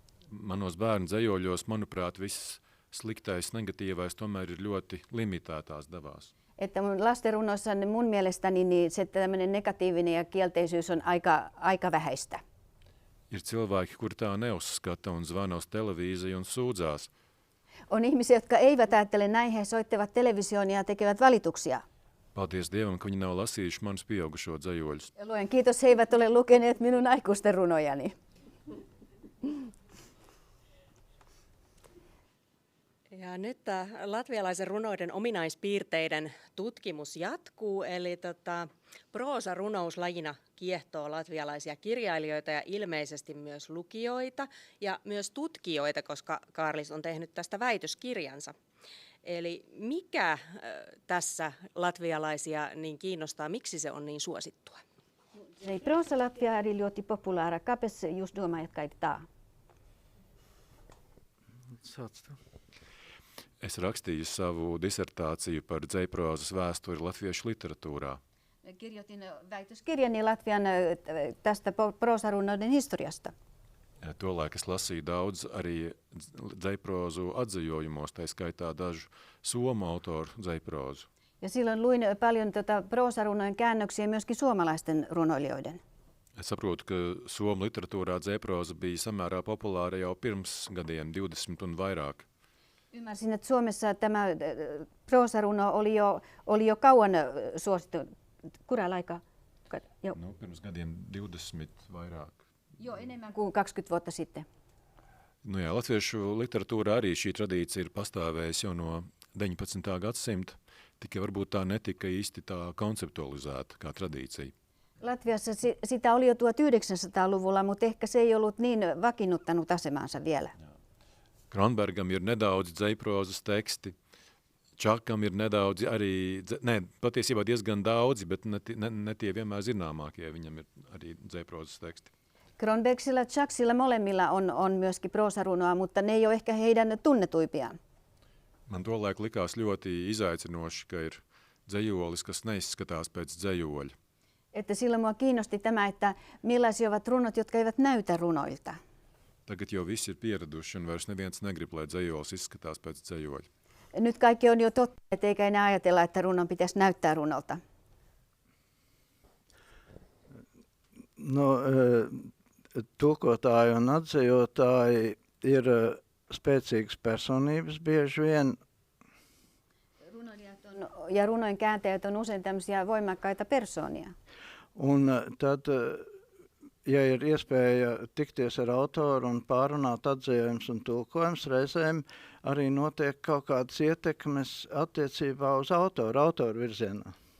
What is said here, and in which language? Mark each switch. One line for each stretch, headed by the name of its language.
Latvian: Manos bērnu dzējoļos, manuprāt, viss sliktais, negatīvais tomēr ir ļoti limitētās devās.
Finnish: Että mun lastenrunoissa mun mielestäni niin se tämmöinen negatiivinen ja kielteisyys on aika vähäistä.
Latvian: Ir cilvēki, kur tā neuzskata un zvana uz televīziju un sūdzās.
Finnish: On ihmisiä, jotka eivät ajattele näin, he soittavat televisioon ja tekevät valituksia.
Latvian: Paldies Dievam, ka viņi nav lasījuši manus pieaugušo dzējoļus.
Finnish: Luen kiitos, he eivät ole lukeneet minun aikuisten runojani. Ja nyt latvialaisen runouden ominaispiirteiden tutkimus jatkuu, eli proosarunous lajina kiehtoo latvialaisia kirjailijoita ja ilmeisesti myös lukijoita ja myös tutkijoita, koska Kaarlis on tehnyt tästä väitöskirjansa. Eli mikä tässä latvialaisia niin kiinnostaa, miksi se on niin suosittua?
Latvian: Proosa Latvijā arī ļoti populāra. Kāpēc jūs domājat, ka ir tā? Es rakstīju savu disertāciju par dzējproozas vēsturi latviešu literatūrā.
Finnish: Kirjoitin väitöskirjani Latvian tästä proosarunouden historiasta.
Latvian: Tolaik es lasīju daudz arī dzējproozu atzījojumos, tai skaitā dažu somu autoru dzējproozu.
Finnish: Ja silloin luin paljon proosarunojen käännöksiä myöskin suomalaisten runoilijoiden.
Latvian: Es saprotu, ka somu literatūrā dzējprooza bija samērā populāra jau pirms gadiem 20 un vairāk.
Finnish: Ymmärsin, että Suomessa tämä proosaruno oli jo kauan suosittu. Kuralla aikaa?
Latvian: No, pirms gadiem 20 vairāk.
Finnish: Joo, enemmän kuin 20 vuotta sitten.
Latvian: Nu jā, latviešu literatūrā arī šī tradīcija ir pastāvējusi jau no 19. gadsimta, tikai varbūt tā netika īsti tā konceptualizēta kā tradīcija.
Finnish: Latviassa sitä oli jo 1900-luvulla, mutta ehkä se ei ollut niin vakiinnuttanut asemansa vielä.
Latvian: Kronbergam ir nedaudz dzējproozas teksti, Čakam ir nedaudz arī, patiesībā diezgan daudzi, bet ne tie vienmēr zināmākie, viņam ir arī dzējproozas teksti.
Finnish: Kronbergsilla ja Chaksilla molemmilla on myöskin proosarunoa, mutta ne ei ole ehkä heidän tunnetuimpiaan.
Latvian: Man tolaik likās ļoti izaicinoši, ka ir dzējolis, kas neizskatās pēc dzējoļa.
Finnish: Että silloin mua kiinnosti tämä, että millaisia ovat runot, jotka eivät näytä runoilta.
Latvian: Tagad jau visi ir pieraduši un vairs neviens negrib, lai dzējolis izskatās pēc dzējoļa.
Finnish: Nyt kaikki on jo totta, et eikä enää ajatella, että runon pitäisi näyttää runolta.
Latvian: No, tulkotāji un atzījotāji ir spēcīgas personības bieži vien.
Finnish: Runoilijat ja runojen kääntäjät on usein tämmöisiä voimakkaita persoonia.
Latvian: Un tad, ja ir iespēja tikties ar autoru un pārunāt atzījums un tulkojums, reizēm arī notiek kaut kādas ietekmes attiecībā uz autoru virzienā.